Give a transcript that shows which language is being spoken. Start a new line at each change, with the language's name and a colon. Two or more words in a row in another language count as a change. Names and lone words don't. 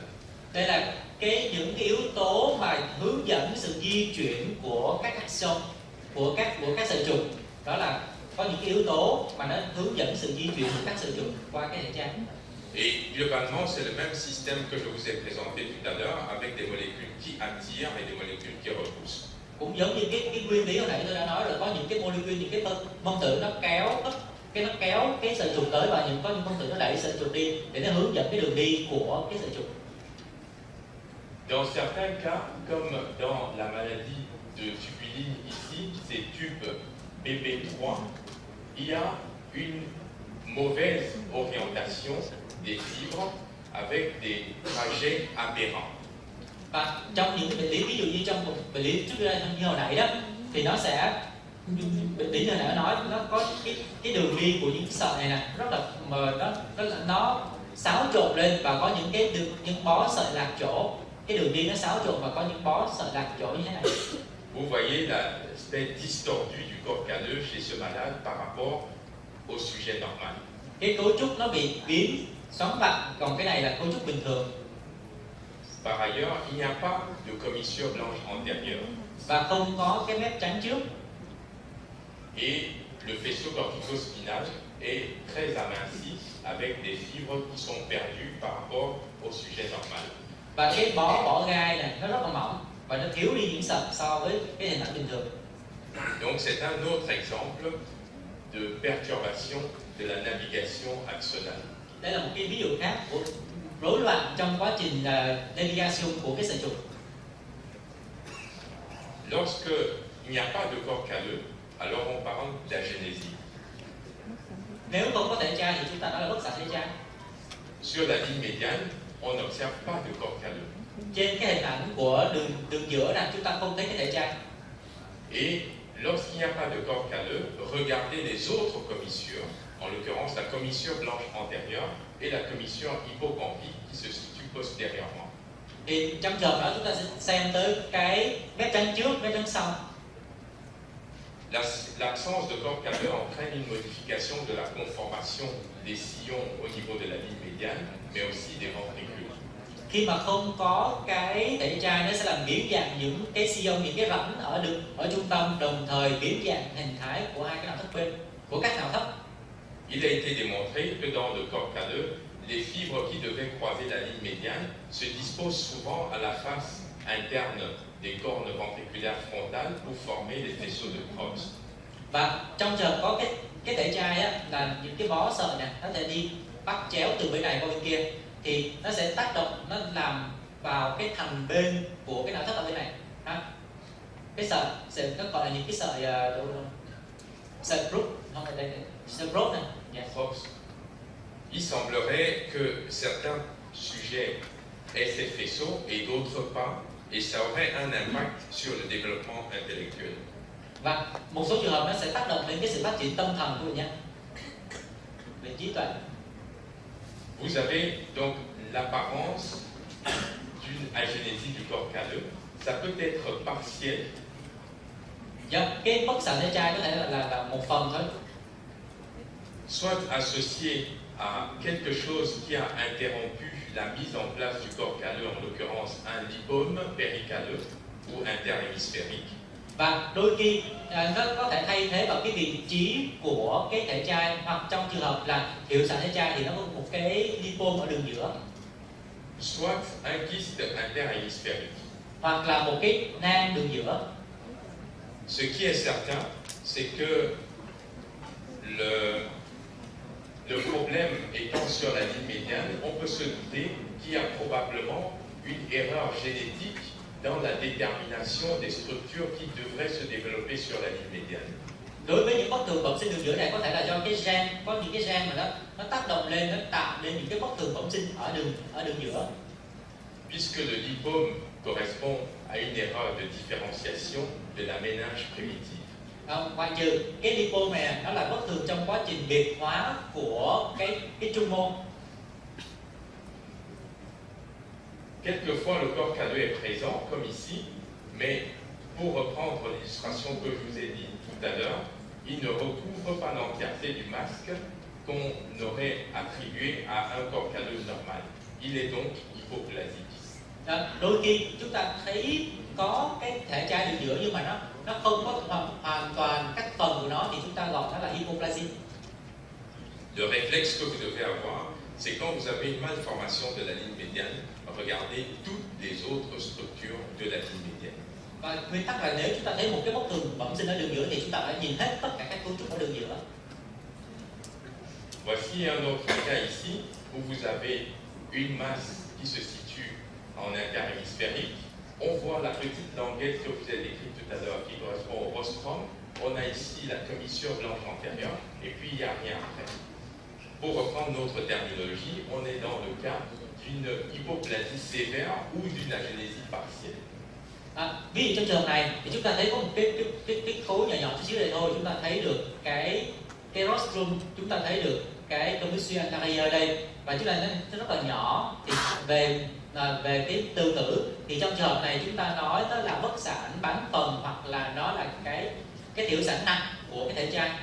Vietnamese: Đây là những cái yếu tố mà hướng dẫn sự di chuyển của các axon, của các sợi trục. Đó là có những cái yếu tố mà nó hướng dẫn sự di chuyển của các sợi trục qua cái thể trai.
French: Et globalement, c'est le même système que je vous ai présenté tout à l'heure, avec des molécules qui attirent et des molécules qui repoussent.
Vietnamese: Cũng giống như cái nguyên lý hồi nãy tôi đã nói là có những cái molecule, những cái phân tử nó kéo cái sợi trục tới, và có những phân tử nó đẩy sợi trục đi để nó hướng dẫn cái đường đi của cái sợi trục.
French: Dans certains cas, comme dans la maladie de tubuline ici, ces tubes PP3, il y a une mauvaise orientation des fibres avec des trajets aberrants.
Vietnamese: Và trong những cái bệnh lý, ví dụ như trong một bệnh lý trước đây như hồi nãy đó, thì nó sẽ bệnh lý như hồi nãy nói nó có cái đường đi của những sợi này nè rất là nó xáo trộn lên, và có những bó sợi lạc chỗ, cái đường đi nó xáo trộn và có những bó sợi lạc chỗ như thế này.
French: Vous voyez l'aspect distordu du corps calleux chez ce malade par rapport au sujet normal.
Vietnamese: Cái cấu trúc nó bị biến xoắn vặn, còn cái này là cấu trúc bình thường.
French: Par ailleurs, il n'y a pas de commissure blanche antérieure.
Vietnamese: Và không có cái mép trắng trước.
French: Et le faisceau cortico-spinal est très aminci avec des fibres qui sont perdues par rapport au sujet normal.
Vietnamese: Và cái bó gai này nó rất là mỏng và nó thiếu đi những sợi so với cái hình ảnh bình thường.
French: Donc c'est un autre exemple de perturbation de la navigation axonale.
Vietnamese: Đây là một cái ví dụ khác của rối loạn trong quá trình navigation của cái sợi trục.
French: Lorsque il n'y a pas de corps calleux, alors on parle d'agénésie.
Vietnamese: Nếu không có thể trai thì chúng ta nói là bất xạ thể trai.
French: Sur la ligne médiane, on n'observe pas de corps calleux.
Vietnamese: Trên cái hình ảnh của đường giữa này chúng ta không thấy cái thể trai.
French: Et lorsqu'il n'y a pas de corps calleux, regardez les autres commissures, en l'occurrence la commissure blanche antérieure et la commissure hippocampique qui se situe postérieurement.
Vietnamese: Thì trong trường đó chúng ta sẽ xem tới cái mép trắng trước, mép trắng sau.
French: L'absence de corps calleux entraîne une modification de la conformation des sillons au niveau de la ligne médiane, mais aussi des ventricules.
Vietnamese: Khi mà không có cái thể trai, nó sẽ làm biến dạng những cái sillon, những cái rãnh ở trung tâm, đồng thời biến dạng hình thái của hai cái não thất bên, của các não thất.
French: Il a été démontré que dans le corps calleux, les fibres qui devaient croiser la ligne médiane se disposent souvent à la face interne des cornes ventriculaires frontales pour former les faisceaux de Crookes.
Vietnamese: Và trong trường có cái thể trai á, là những cái bó sợi này nó sẽ đi bắt chéo từ bên này qua bên kia, thì nó sẽ tác động, nó làm vào cái thành bên của cái não thất ở bên này. Cái sợi nó gọi là những cái sợi Crookes, không phải đây, sợi Crookes này. Yeah.
French: Il semblerait que certains sujets aient ces faisceaux et d'autres pas, et ça aurait un impact sur le développement intellectuel.
Vietnamese: Và một số trường hợp nó sẽ tác động đến cái sự phát triển tâm thần của bệnh nhân, về trí tuệ.
French: Vous avez donc l'apparence d'une agénésie du corps calleux. Ça peut être partiel.
Vietnamese: Cái bất xạ thể trai có thể là một phần thôi.
French: Soit associé à quelque chose qui a interrompu la mise en place du corps calleux, en l'occurrence un lipome péricalleux ou interhémisphérique.
Vietnamese: Và đôi khi nó có thể thay thế vào cái vị trí của cái thể trai, hoặc trong trường hợp là hiệu xạ thể trai thì nó có một cái lipome ở đường giữa.
French: Soit un kyste interhémisphérique.
Vietnamese: Hoặc là một cái nang đường giữa.
French: Ce qui est certain, c'est que le problème étant sur la ligne médiane, on peut se douter qu'il y a probablement une erreur génétique dans la détermination des structures qui devraient se développer sur la ligne médiane.
Vietnamese: Đối với những bất thường bẩm sinh đường giữa này, có thể là do cái gen, có những cái gen mà nó tác động lên, nó tạo nên những cái bất thường bẩm sinh ở đường giữa.
French: Puisque le lipome correspond à une erreur de différenciation de la méninge primitive.
Vietnamese: Ngoại trừ cái lipome này, nó là bất thường trong quá trình biệt hóa của cái trung môn.
French: Quelquefois, le corps calleux est présent, comme ici, mais pour reprendre l'illustration que je vous ai dit tout à l'heure, il ne recouvre pas l'entièreté du masque qu'on aurait attribué à un corps calleux normal. Il est donc hypoplasique.
Vietnamese: Đôi khi chúng ta thấy có cái thể trai đường giữa, nhưng mà nó không có hoàn toàn các phần của nó thì chúng ta gọi nó là hypoplasie.
French: Le réflexe que vous devez avoir, c'est quand vous avez une malformation de la ligne médiane, regardez toutes les autres structures de la ligne médiane.
Vietnamese: Và nguyên tắc là nếu chúng ta thấy một cái bất thường bẩm sinh ở đường giữa thì chúng ta phải nhìn hết tất cả các cấu trúc ở đường giữa.
French: Voici un autre cas ici où vous avez une masse qui se situe en interhémisphérique. On voit la petite languette que vous avez décrite tout à l'heure qui correspond au rostrum. On a ici la commissure blanche antérieure et puis il n'y a rien après. Pour reprendre notre terminologie, on est dans le cas d'une hypoplasie sévère ou d'une agénésie partielle.
Vietnamese: Ví dụ trong trường hợp này thì chúng ta thấy có một cái khối nhỏ nhỏ chút xíu đây thôi, chúng ta thấy được cái rostrum, chúng ta thấy được cái
French: commissure antérieure
Vietnamese: ở đây và chúng ta thấy nó rất là nhỏ. Thì về cái tương tự thì trong trường hợp này chúng ta nói đó là bất sản bán phần hoặc là nó là cái thiểu sản nặng của cái thể trai.